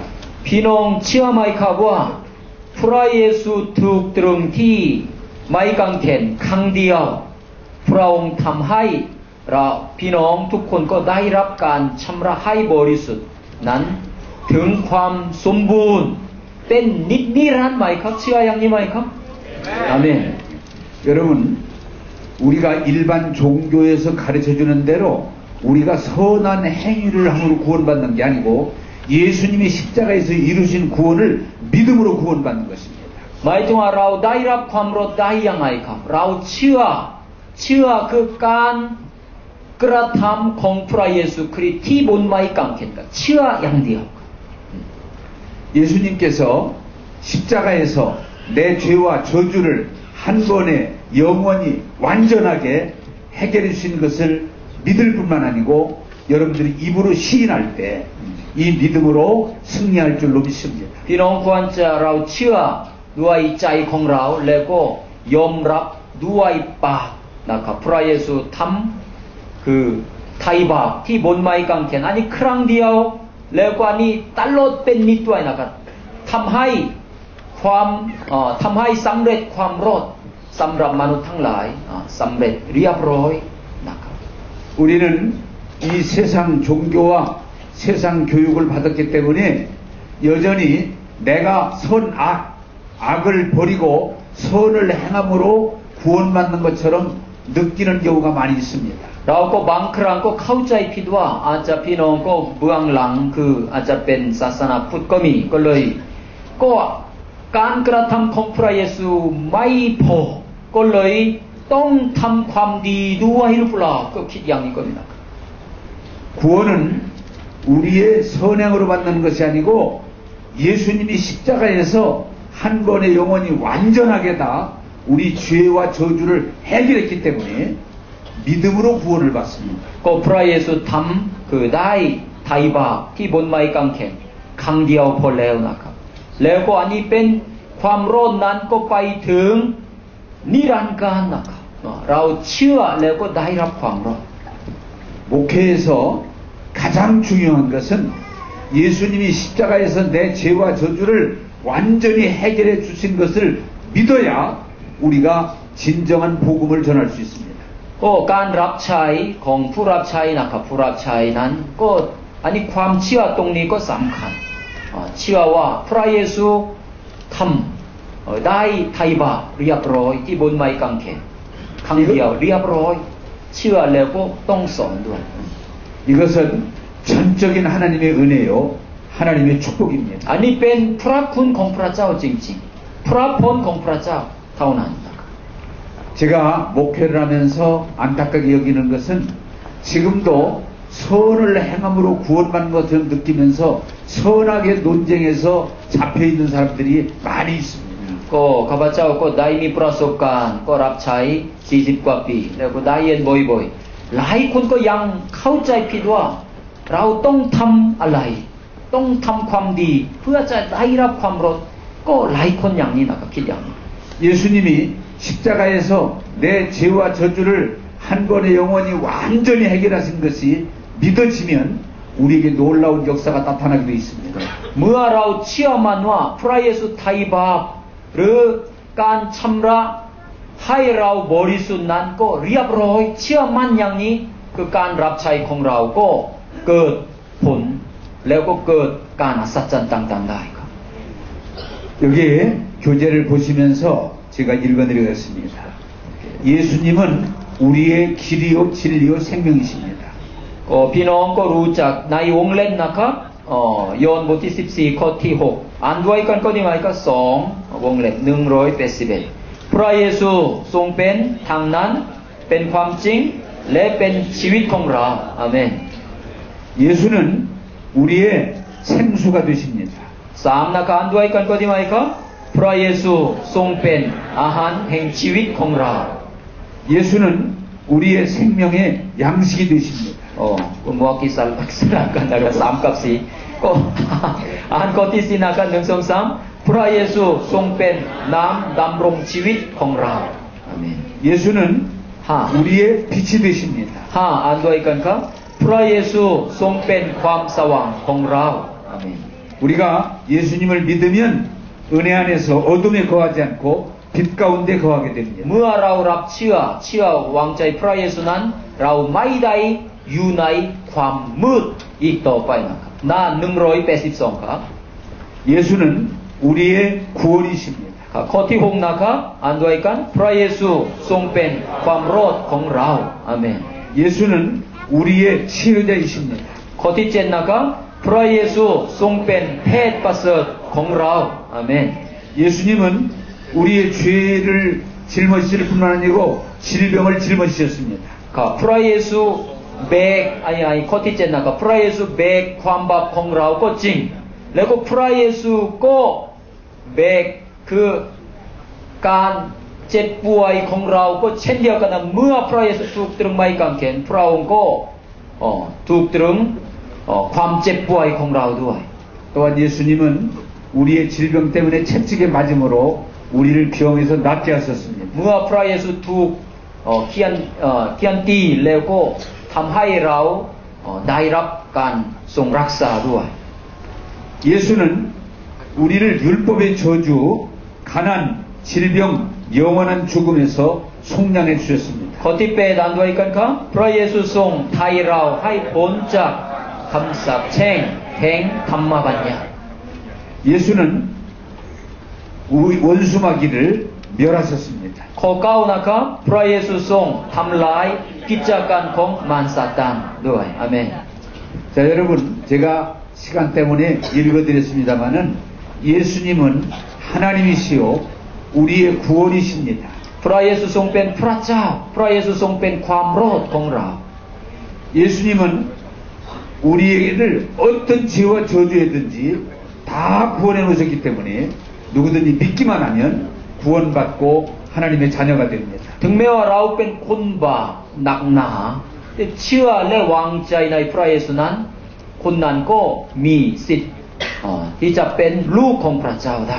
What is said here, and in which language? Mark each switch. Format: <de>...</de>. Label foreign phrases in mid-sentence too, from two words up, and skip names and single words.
<th>พี่น้องเชื่อไหมครับว่าพระเยซูถูกตรึงที่ไม้กางเขนครั้งเดียวพระองค์ทำให้เราพี่น้องทุกคนก็ได้รับการชำระให้บริสุทธิ์นั้นถึงความสมบูรณ์เป็นนิรันดร์ไหมครับเชื่ออย่างนี้ไหมครับอาเมน</th> <ko>여러분 우리가 일반 종교에서 가르쳐주는 대로 우리가 선한 행위를 함으로 구원받는 게 아니고 예수님이 십자가에서 이루신 구원을 믿음으로 구원받는 것입니다.</ko> <th>หมายถึงว่าเราได้รับความรอดได้ยังไงครับเราเชื่อคือการกระทำของพระเยซูคริสต์ที่บนไม้กางเขนเชื่ออย่างเดียว</th> <ko>예수님께서 십자가에서 내 죄와 저주를 한 번에 영원히 완전하게 해결해 주신 것을 믿을 뿐만 아니고 여러분들이 입으로 시인할 때 이 믿음으로 승리할 줄로 믿습니다.</ko> <th>พี่น้องควรจะเราเชื่อด้วยใจของเราแล้วก็ยอมรับด้วยปากนะครับพระเยซูทำคือไถ่บาปที่บนไม้กางเขนอันนี้ครั้งเดียวแล้วก็อันนี้ตลอดเป็นนิจด้วยนะครับทำให้สำเร็จความรอดสำหรับมนุษย์ทั้งหลายสำเร็จเรียบร้อยนะครับ</th> <ko>우리는 이 세상 종교와 세상 교육을 받았기 때문에 여전히 내가 악을 버리고 선을 행함으로 구원받는 것처럼 느끼는 경우가 많이 있습니다.</ko> <th>เราก็บางครั้งก็เข้าใจผิดว่าอาจจะพี่น้องก็เบื้องหลังคืออาจจะเป็นศาสนาพุทธก็มีก็เลยก็การกระทำของพระเยซูไม่พอก็เลยต้องทำความดีด้วยหรือเปล่าก็คิดอย่างนี้ก็มีนะครับ</th> <ko>구원은 우리의 선행으로 받는 것이 아니고 예수님이 십자가에서 한 번에 영원히 완전하게 다 우리 죄와 저주를 해결했기 때문에 믿음으로 구원을 받습니다.</ko> <th>ก็พระเยซูทำคือได้ไถ่บาปที่บนไม้กางเขนครั้งเดียวพอแล้วนะครับแล้วก็อันนี้เป็นความรอดนั้นก็ไปถึงนิรันดร์กาลนะครับเราเชื่อแล้วก็ได้รับความรอด</th> <ko>목회에서 가장 중요한 것은 예수님이 십자가에서 내 죄와 저주를 완전히 해결해 주신 것을 믿어야 우리가 진정한 복음을 전할 수 있습니다.</ko> <th>ก็การรับใช้ของผู้รับใช้นะครับผู้รับใช้นั้นก็อันนี้ความเชื่อตรงนี้ก็สำคัญเชื่อว่าพระเยซูทำได้ไถ่บาปเรียบร้อยที่บนไม้กางเขนครั้งเดียวเรียบร้อยเชื่อแล้วก็ต้องสอนด้วย</th> <ko>이것은 전적인 하나님의 은혜요 하나님의 축복입니다.</ko> <th>อันนี้เป็นพระคุณของพระเจ้าจริงๆพระพรของพระเจ้าเท่านั้น</th> <ko>제가 목회를 하면서 안타깝게 여기는 것은 지금도 선을 행함으로 구원받는 것처럼 느끼면서 선악의 논쟁에서 잡혀있는 사람들이 많이 있습니다.</ko> <th>ก็ข้าพเจ้าก็ได้มีประสบการณ์ก็รับใช้40กว่าปีแล้วก็ได้เรียนบ่อยๆหลายคนก็ยังเข้าใจผิดว่าเราต้องทำอะไรต้องทำความดีเพื่อจะได้รับความรอดก็หลายคนอย่างนี้นะครับคิดอย่างนี้</th> <ko>예수님이 십자가에서 내 죄와 저주를 한 번에 영원히 완전히 해결하신 것이 믿어지면 우리에게 놀라운 역사가 나타나게 되어 있습니다.</ko> <th>เมื่อเราเชื่อมันว่าพระเยซูไถ่บาปหรือการชำระให้เราบริสุทธิ์นั้นก็เรียบร้อยเชื่อมั่นอย่างนี้คือการรับใช้ของเราก็เกิดผลแล้วก็เกิดการอัศจรรย์ต่างๆได้ครับ</th> <ko>여기에 교재를 보시면서 제가 읽어드리겠습니다. 예수님은 우리의 길이요 진리요 생명이십니다.</ko> <th>ก็พี่น้องก็รู้จักในวงเล็บนะครับยอห์นบทที่14ข้อที่6อ่านด้วยกันก็ดีไหมก็2วงเล็บ181พระเยซูทรงเป็นทางนั้นเป็นความจริงและเป็นชีวิตของเราอาเมน</th> <ko>예수는 우리의 생수가 되십니다.</ko> <th>3 นะครับอ่านด้วยกันก็ดีไหมครับพระเยซูทรงเป็นอาหารแห่งชีวิตของเรา</th> <ko>예수는 우리의 생명의 양식이 되십니다.</ko> <th>คุณมัวกิสลับกันนะครับ3กับ4ก็อ่านข้อที่4นะครับ1 2 3พระเยซูทรงเป็นน้ำดำรงชีวิตของเราอาเมน</th> <ko>예수는 우리의 빛이 되십니다.</ko> <th>5 อ่านด้วยกันครับพระเยซูทรงเป็นความสว่างของเราอาเมน</th> <ko>우리가 예수님을 믿으면 은혜 안에서 어둠에 거하지 않고 빛 가운데 거하게 됩니다.</ko> <th>เมื่อเรารับเชื่อวางใจพระเยซูนั้นเราไม่ได้อยู่ในความมืดอีกต่อไปนะครับหน้า182ครับ</th> <ko>예수는 우리의 구원이십니다.</ko> <th>ข้อที่6นะครับอ่านด้วยกันพระเยซูทรงเป็นความรอดของเราอาเมน</th> <ko>예수는 우리의 치유자이십니다.</ko> <th>ข้อที่7นะครับพระเยซูทรงเป็นแพทย์ประเสริฐของเราอาเมน</th> <ko>예수님은 우리의 죄를 짊어지실 뿐만 아니고 질병을 짊어지셨습니다.</ko> <th>ครับพระเยซูแบกข้อที่7นะครับพระเยซูแบกความบาปของเราก็จริงแล้วก็พระเยซูก็แบกคือการเจ็บป่วยของเราก็เช่นเดียวกันนะเมื่อพระเยซูถูกตรึงไม้กางเขนพระองค์ก็ถูกตรึงความเจ็บป่วยของเราด้วย</th> <ko>또한 예수님은 우리의 질병 때문에 채찍에 맞음으로 우리를 병에서 낫게 하셨습니다.</ko> <th>เมื่อพระเยซูถูกเคียนตีแล้วก็ทำให้เราได้รับการทรงรักษาด้วย</th> <ko>예수는 우리를 율법의 저주, 가난, 질병, 영원한 죽음에서 속량해 주셨습니다.</ko> <th>ข้อที่8อ่านด้วยกันครับพระเยซูทรงไถ่เราให้พ้นจากคำสาปแช่งแห่งธรรมบัญญัติ</th> <ko>예수는 우리 원수마귀를 멸하셨습니다.</ko> <th>ข้อ9นะครับพระเยซูทรงทำลายกิจการของมารซาตานด้วยอาเมน</th> <ko>자, 여러분, 제가 시간 때문에 읽어드렸습니다마는 예수님은 하나님이시요 우리의 구원이십니다.</ko> <th>พระเยซูทรงเป็นพระเจ้าพระเยซูทรงเป็นความรอดของเรา</th> <ko>예수님은 우리를 어떤 죄와 저주에든지 다 구원해 놓으셨기 때문에 누구든지 믿기만 하면 구원받고 하나님의 자녀가 됩니다.</ko> <th>ถึงแม้ว่าเราเป็นคนบาปหนักหนาแต่เชื่อและวางใจในพระเยซูนั้นคนนั้นก็มีสิทธิ์ที่จะเป็นลูกของพระเจ้าได้</th>